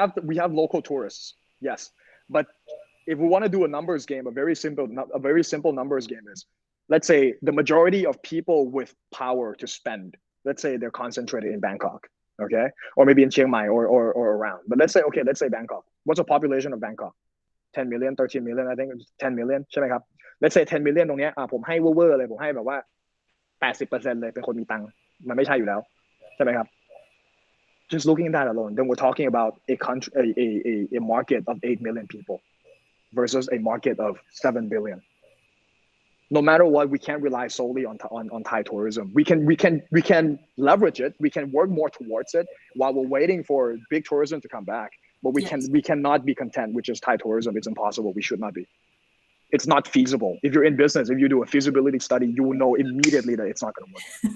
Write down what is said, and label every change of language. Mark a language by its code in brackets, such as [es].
[en] We have local tourists, yes, but if we want to do a numbers game, a very simple numbers game is, let's say the majority of people with power to spend, let's say they're concentrated in Bangkok, okay? Or maybe in Chiang Mai or around. But let's say Bangkok. What's the population of Bangkok? 10 million, 13 million, I think 10 million [th] ใช่ไหมครับ [en] Let's say 10 million [th] ตรงเนี้ยผมให้เว่อร์เลยผมให้แบบว่า 80% เลยเป็นคนมีตังค์มันไม่ใช่อยู่แล้วใช่ไหมครับ [en] Just looking at that alone, then we're talking about a country, a market of 8 million people versus a market of 7 billion. No matter what, we can't rely solely on Thai tourism. We can leverage it. We can work more towards it while we're waiting for big tourism to come back. But we cannot be content with just Thai tourism. It's impossible. We should not be. It's not feasible. If you're in business, if you do a feasibility study, you will know immediately that it's not going to work.